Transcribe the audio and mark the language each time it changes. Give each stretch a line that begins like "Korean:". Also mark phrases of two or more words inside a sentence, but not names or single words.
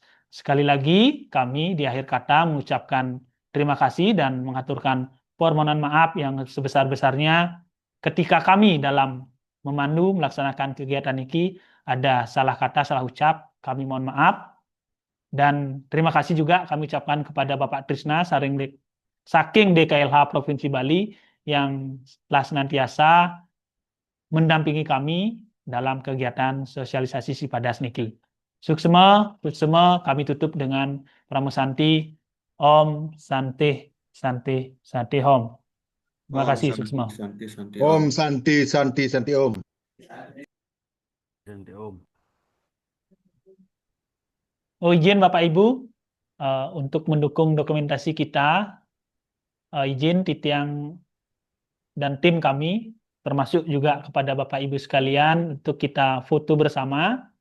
Indonesian: Sekali lagi kami di akhir kata mengucapkan terima kasih dan mengaturkan permohonan maaf yang sebesar-besarnya ketika kami dalam memandu melaksanakan kegiatan ini ada salah kata, salah ucap, kami mohon maaf. Dan terima kasih juga kami ucapkan kepada Bapak Trisna saking DKLH Provinsi Bali yang telah senantiasa mendampingi kami dalam kegiatan sosialisasi Sipadas niki. Suksema kami tutup dengan Pramusanti
Sanskrit: Om Santi Santi Santi Om.
Indonesian: Terima kasih Suksema.
Sanskrit: Om Santi Santi Santi Om. Santi Om.
Indonesian: Oh izin Bapak Ibu untuk mendukung dokumentasi kita, izin Titiang dan tim kami termasuk juga kepada Bapak Ibu sekalian untuk kita foto bersama.